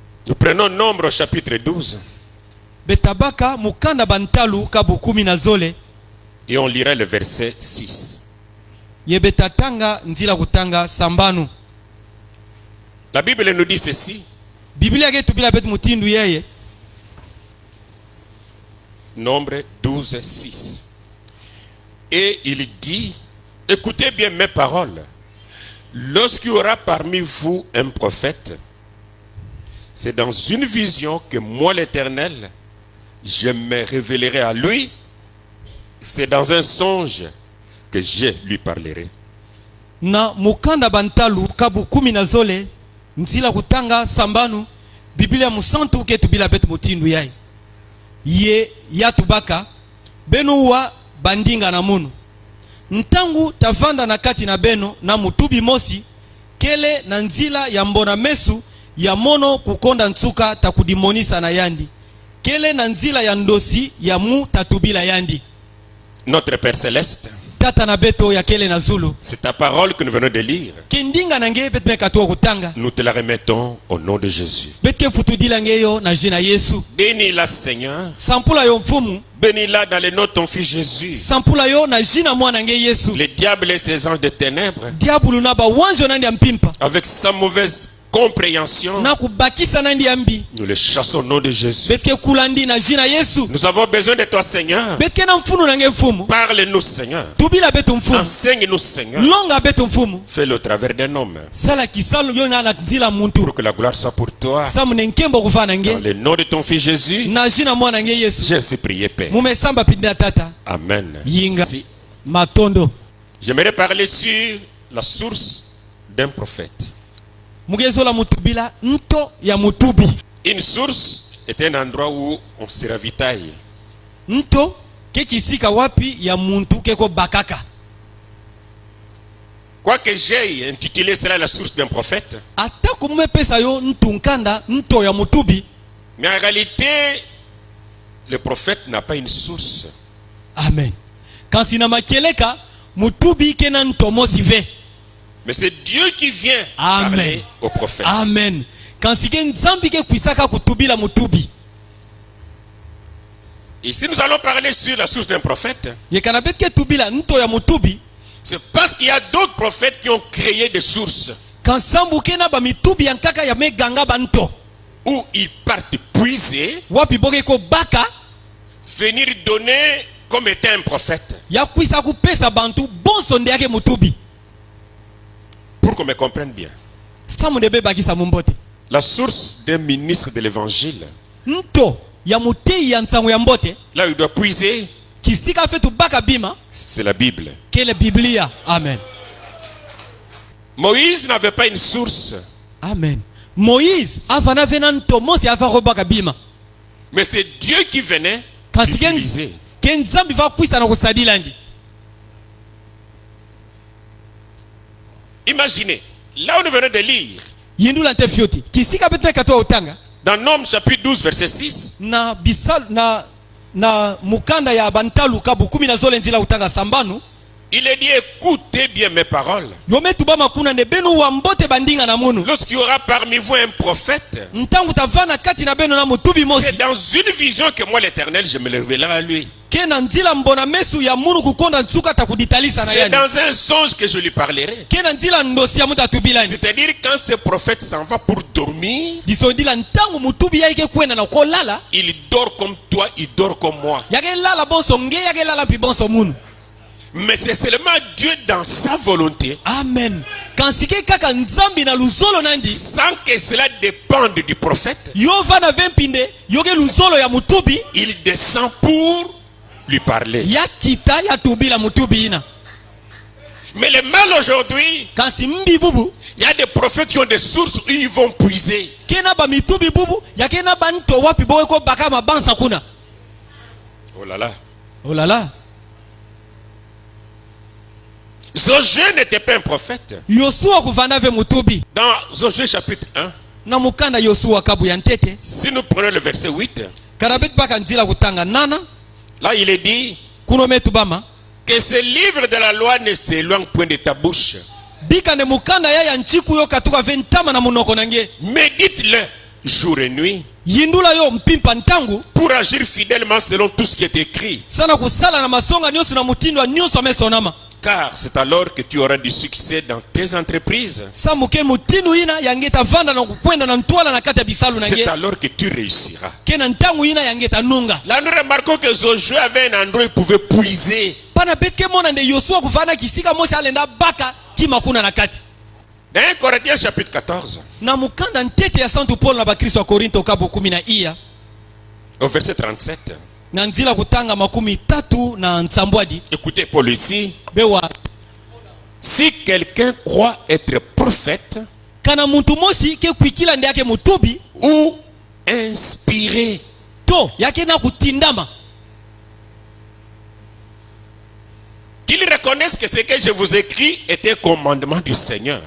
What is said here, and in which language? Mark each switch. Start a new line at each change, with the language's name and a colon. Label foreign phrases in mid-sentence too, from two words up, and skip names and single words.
French: Nous prenons Nombre chapitre 12.
Kituba (Democratic Republic of Congo): Betabaka mukanda bantalu kabukumi na zole.
French: Et on lira le verset 6.
Kituba (Democratic Republic of Congo): Yebetatanga nzila kutanga sambanu.
French: La Bible nous dit ceci.
Kituba (Democratic Republic of Congo): Biblia getu bila bet mutindu yeye.
French: Nombre 12, 6. Et il dit, écoutez bien mes paroles. Lorsqu'il y aura parmi vous un prophète, c'est dans une vision que moi l'Éternel, je me révélerai à lui. C'est dans un songe que je lui parlerai.
Kituba (Democratic Republic of Congo): Na mukanda bantalu kabukumi na zole nzila kutanga sambanu. Biblia musantu getu bila bet mutindu yeye. Ye yatubaka benuwa bandinga na munu ntangu tavanda na kati na beno na mutubi mosi kele na nzila ya mbona mesu ya mono kukonda nsuka takudimonisa na yandi kele na nzila ya ndosi ya mu tatubila yandi.
French: Notre Père Céleste,
Kituba (Democratic Republic of Congo): tata na beto ya kele na zulu,
French: c'est ta parole que nous venons de lire.
Kituba (Democratic Republic of Congo): kindinga nange betme katuwa kutanga.
French: Nous te la remettons au nom de Jésus.
Kituba (Democratic Republic of Congo): Betke futudila ngeyo na jina Yesu.
French: Bénis-la Seigneur.
Kituba (Democratic Republic of Congo): Sampula yo mfumu.
French: Bénis-la dans le nom de ton fils Jésus.
Kituba (Democratic Republic of Congo): Sampula yo na jina mwana nge Yesu.
French: Le diable et ses anges de ténèbres,
Kituba (Democratic Republic of Congo): Diabulu na ba wanjo nandi ya mpimpa.
French: avec sa mauvaise compréhension,
Kituba (Democratic Republic of Congo): Na kubakisa nandi ya mbi.
French: nous le chassons au nom de Jésus.
Kituba (Democratic Republic of Congo): Betke kulandi na jina Yesu.
French: Nous avons besoin de toi Seigneur.
Kituba (Democratic Republic of Congo): Betke na mfunu nange mfumu.
French: Parle-nous Seigneur.
Kituba (Democratic Republic of Congo): Tubila betu mfumu.
French: Enseigne-nous Seigneur.
Kituba (Democratic Republic of Congo): Longa betu mfumu.
French: Fais-le au travers d'un homme.
Kituba (Democratic Republic of Congo): Sala kisalu yo na nzila muntu.
French: Pour que la gloire soit pour toi.
Kituba (Democratic Republic of Congo): Samu nenkembo kufana
French: Dans
Kituba (Democratic Republic of Congo): nge.
French: le nom de ton fils Jésus,
Kituba (Democratic Republic of Congo): Na jina mwana nge Yesu.
French: j'ai ainsi prié Père.
Kituba (Democratic Republic of Congo): Mume samba pinda tata.
French: Amen.
Kituba (Democratic Republic of Congo): Yinga. Si. Matondo.
French: J'aimerais parler sur la source d'un prophète.
Kituba (Democratic Republic of Congo): Mugezo la mutubila nto ya mutubi.
French: Une source est un endroit où on se ravitaille.
Kituba (Democratic Republic of Congo): Nto kekisika wapi ya muntu keko bakaka.
French: Quoique j'ai intitulé cela la source d'un prophète,
Kituba (Democratic Republic of Congo): Atako mume pesa yo ntunkanda nto ya mutubi.
French: mais en réalité, le prophète n'a pas une source. Amen.
Kituba (Democratic Republic of Congo): Kansina makeleka mutubi kena ntomo sive.
French: Mais c'est Dieu qui vient Amen. parler au prophète. Amen.
Kituba (Democratic Republic of Congo): Kansike nzambi ke kuisaka kutubila mutubi.
French: Ici, nous allons parler sur la source d'un prophète.
Kituba (Democratic Republic of Congo): Yekanabet ke tubila nto ya mutubi.
French: C'est parce qu'il y a d'autres prophètes qui ont créé des sources
Kituba (Democratic Republic of Congo): Kansambu kena ba mitubi yankaka ya meganga banto.
French: où ils partent puiser,
Kituba (Democratic Republic of Congo): Wapi boge ko baka
French: venir donner comme étant un prophète.
Kituba (Democratic Republic of Congo): ya kuisa kupesa bantu bonso ndeke mutubi.
French: Pour qu'on me comprenne bien.
Kituba (Democratic Republic of Congo): Samu debe bakisa mumbote.
French: La source d'un ministre de l'évangile,
Kituba (Democratic Republic of Congo): Nto ya mutei ya nsangu ya mbote.
French: là où il doit puiser,
Kituba (Democratic Republic of Congo): Kisika fetu baka bima.
French: c'est la Bible.
Kituba (Democratic Republic of Congo): Kele Biblia. Amen.
French: Moïse n'avait pas une source, Amen.
Kituba (Democratic Republic of Congo): Moïse avana vena nto mosi avaro baka bima.
French: mais c'est Dieu qui venait
Kituba (Democratic Republic of Congo): Kasi
French: l'utiliser.
Kituba (Democratic Republic of Congo): ken zambi va kuisa na kusadilandi.
French: Imaginez, là où nous venons de lire,
Kituba (Democratic Republic of Congo): Yindu lante fioti. Kisika betu katoa utanga.
French: dans Nombre chapitre 12, verset 6,
Kituba (Democratic Republic of Congo): Na bisal na mukanda ya bantalu kabu kumi na zole nzila utanga sambanu.
French: il est dit, écoutez bien mes paroles.
Kituba (Democratic Republic of Congo): Yome tubama kuna ne benu wa mbote bandinga na munu.
French: Lorsqu'il y aura parmi vous un prophète,
Kituba (Democratic Republic of Congo): Ntangu tavana kati na benu na mutubi mosi.
French: c'est dans une vision que moi l'Éternel, je me le révélerai à lui.
Kituba (Democratic Republic of Congo): Kena nzila mbona mesu ya munu kukonda nsuka takuditalisa na
French: C'est
Kituba (Democratic Republic of Congo): yani.
French: dans un songe que je lui parlerai.
Kituba (Democratic Republic of Congo): Kena nzila ndosi ya muta tubilani.
French: C'est-à-dire quand ce prophète s'en va pour dormir,
Kituba (Democratic Republic of Congo): Disondila ntangu mutubi ya ike kwena na kolala.
French: il dort comme toi, il dort comme moi.
Kituba (Democratic Republic of Congo): Yake lala bonso nge yake lala pi bonso munu.
French: Mais c'est seulement Dieu dans sa volonté, Amen.
Kituba (Democratic Republic of Congo): Kansike kaka nzambi na luzolo nandi.
French: sans que cela dépende du prophète,
Kituba (Democratic Republic of Congo): Yo vana vempinde yoke luzolo ya mutubi.
French: il descend pour lui parler.
Kituba (Democratic Republic of Congo): Ya kita ya tubila mutubi ina.
French: Mais le mal aujourd'hui,
Kituba (Democratic Republic of Congo): Kansi mbi bubu.
French: il y a des prophètes qui ont des sources où ils vont puiser.
Kituba (Democratic Republic of Congo): Kena ba mitubi bubu. Ya kena banto wapi bowe ko baka mabansa kuna.
French: Oh là là. Oh là là. Josué n'était pas un prophète.
Kituba (Democratic Republic of Congo): Yosua kuvana ve mutubi.
French: Dans Josué chapitre 1,
Kituba (Democratic Republic of Congo): Na mukanda Yosua kabu ya ntete.
French: si nous prenons le verset 8,
Kituba (Democratic Republic of Congo): Karabet baka nzila kutanga nana.
French: là il est dit
Kituba (Democratic Republic of Congo): Kuno metu bama.
French: que ce livre de la loi ne s'éloigne point de ta bouche.
Kituba (Democratic Republic of Congo): Bika ne mukanda ya nchiku yo katuka ventama na munoko nange.
French: Médite-le jour et nuit
Kituba (Democratic Republic of Congo): yindula yo mpimpa ntangu
French: pour agir fidèlement selon tout ce qui est écrit.
Kituba (Democratic Republic of Congo): sana kusala na masonga nyonso na mutindo wa nyonso amesonama
French: Car c'est alors que tu auras du succès dans tes entreprises.
Kituba (Democratic Republic of Congo): sa muke mutindo ina yangeta vanda na kukwenda na ntwala na kati ya bisalu na
French: C'est
Kituba (Democratic Republic of Congo): nge
French: alors que tu réussiras.
Kituba (Democratic Republic of Congo): ke na ntangu ina yangeta nunga
French: Là, nous remarquons que Josué avait un endroit où il pouvait puiser.
Kituba (Democratic Republic of Congo): pana betke mona nde yosua kuvana kisika mosi alenda baka kimakuna na kati
French: Dans 1 Corinthiens chapitre 14,
Kituba (Democratic Republic of Congo): na mukanda ntete ya santu Paul na bakristo wa Korinto kabo 10
French: au verset 37.
Kituba (Democratic Republic of Congo): na nzila kutanga 30 na nsambwadi
French: Écoutez Paul ici.
Kituba (Democratic Republic of Congo): bewa
French: Si quelqu'un croit être prophète
Kituba (Democratic Republic of Congo): kana muntu mosi ke kwikila ndi yake mutubi
French: ou inspiré,
Kituba (Democratic Republic of Congo): to yake na kutindama
French: qu'il reconnaisse que ce que je vous écris était un commandement du Seigneur.